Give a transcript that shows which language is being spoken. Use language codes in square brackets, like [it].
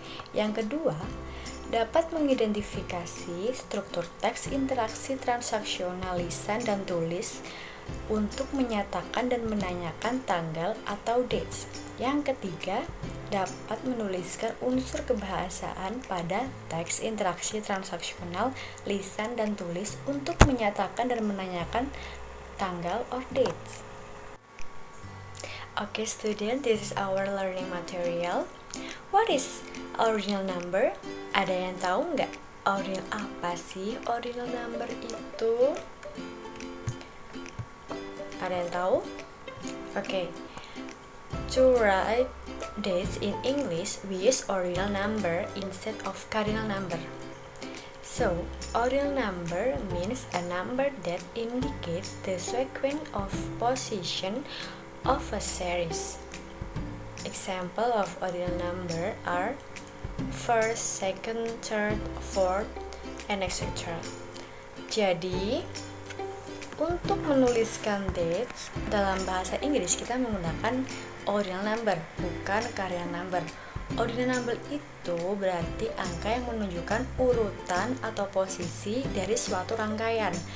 [id] Yang kedua, dapat mengidentifikasi struktur teks interaksi transaksional lisan dan tulis untuk menyatakan dan menanyakan tanggal atau dates. Yang ketiga, dapat menuliskan unsur kebahasaan pada teks interaksi transaksional lisan dan tulis untuk menyatakan dan menanyakan tanggal [en] or dates. Okay student, this is our learning material. What is ordinal number? [id] Ada yang tahu nggak? Ordinal apa sih ordinal number itu? Ada yang tahu? [en] Okay. To write dates in English, we use ordinal number instead of cardinal number. So, ordinal number means a number that indicates the sequence of position of a series. Example of ordinal number are first, second, third, fourth, and etc. [id] Jadi, untuk menuliskan dates dalam bahasa Inggris kita menggunakan ordinal number, bukan cardinal number. Ordinal number itu berarti angka yang menunjukkan urutan atau posisi dari suatu rangkaian.